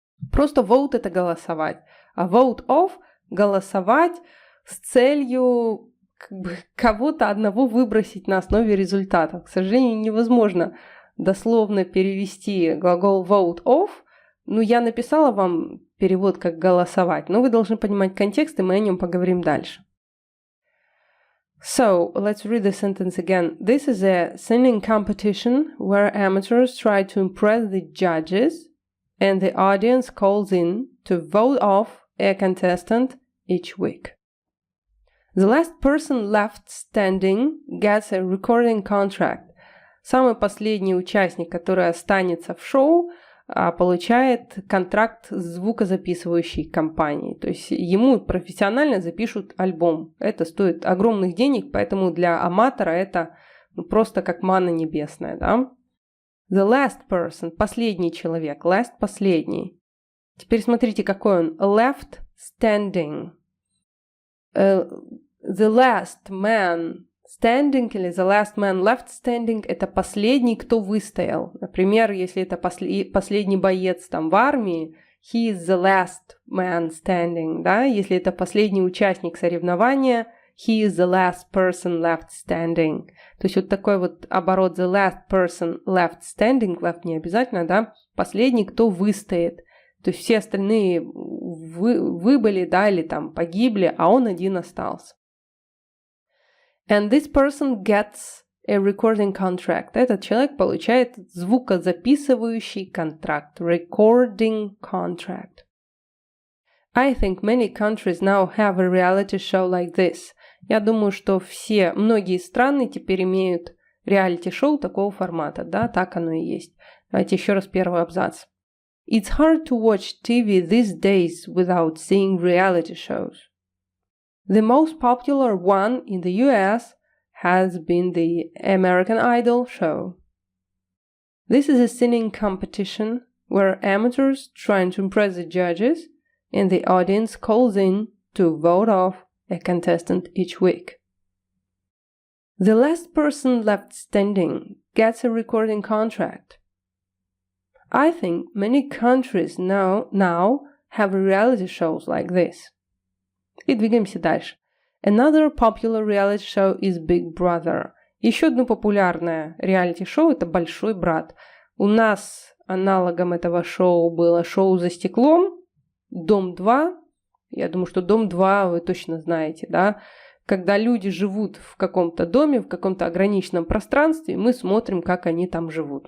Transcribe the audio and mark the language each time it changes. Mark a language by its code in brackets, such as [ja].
[ru] Просто vote – это голосовать, а vote off – голосовать с целью кого-то одного выбросить на основе результатов. К сожалению, невозможно дословно перевести глагол vote off. Ну, я написала вам перевод как голосовать, но вы должны понимать контекст, и мы о нем поговорим дальше. [en] So, let's read the sentence again. This is a singing competition where amateurs try to impress the judges and the audience calls in to vote off a contestant each week. The last person left standing gets a recording contract. [ru] Самый последний участник, который останется в шоу, получает контракт с звукозаписывающей компанией. То есть ему профессионально запишут альбом. Это стоит огромных денег, поэтому для аматора это просто как манна небесная, да? [en] The last person – [ru] последний человек. [en] Last – последний. [ru] Теперь смотрите, какой он. [en] Left standing. The last man standing или the last man left standing – [ru] это последний, кто выстоял. Например, если это последний боец там в армии, [en] he is the last man standing, [ru] да? Если это последний участник соревнования, [en] he is the last person left standing. [ru] То есть вот такой вот оборот [en] the last person left standing, [ru] left не обязательно, да? Последний, кто выстоит. То есть все остальные выбыли, да, или там погибли, а он один остался. [en] And this person gets a recording contract. [ru] Этот человек получает звукозаписывающий контракт. [en] Recording contract. I think many countries now have a reality show like this. [ru] Я думаю, что многие страны теперь имеют реалити-шоу такого формата. Да, так оно и есть. Давайте еще раз первый абзац. [en] It's hard to watch TV these days without seeing reality shows. The most popular one in the US has been the American Idol show. This is a singing competition where amateurs trying to impress the judges and the audience calls in to vote off a contestant each week. The last person left standing gets a recording contract. I think many countries now have reality shows like this. [ru] И двигаемся дальше. [en] Another popular reality show is Big Brother. [ru] Еще одно популярное реалити-шоу – это «Большой брат». У нас аналогом этого шоу было шоу «За стеклом», «Дом 2». Я думаю, что «Дом 2» вы точно знаете, да? Когда люди живут в каком-то доме, в каком-то ограниченном пространстве, мы смотрим, как они там живут.